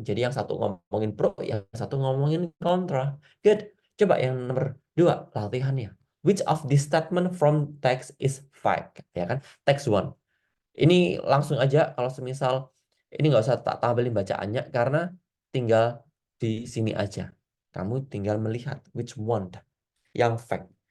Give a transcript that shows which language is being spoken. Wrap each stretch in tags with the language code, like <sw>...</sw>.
<id>Jadi yang satu ngomongin pro, yang satu ngomongin kontra. Good. Coba yang nomor 2 latihannya.</id> <en>Which of this statement from text is fact?</en> <id>Ya kan? Text one. Ini langsung aja kalau semisal ini nggak usah tak tampilin bacaannya karena tinggal di sini aja. Kamu tinggal melihat which one yang fact.</id>